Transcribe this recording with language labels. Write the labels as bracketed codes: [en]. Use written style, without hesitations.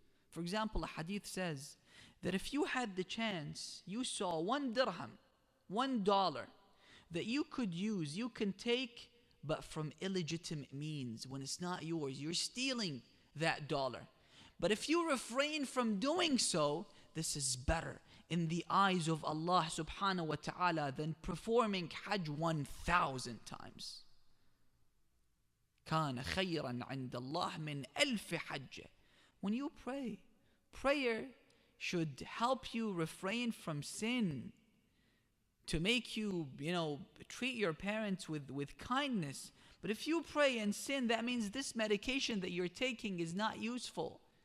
[en] For example, a hadith says that if you had the chance, you saw 1 dirham, $1, that you could use, you can take, but from illegitimate means. When it's not yours, you're stealing that dollar. But if you refrain from doing so, this is better in the eyes of Allah subhanahu wa ta'ala than performing Hajj 1,000 times. [ar] كان خيرا عند الله من ألف حجة. [en] When you pray, prayer should help you refrain from sin, to make you, treat your parents with kindness. But if you pray and sin, that means this medication that you're taking is not useful.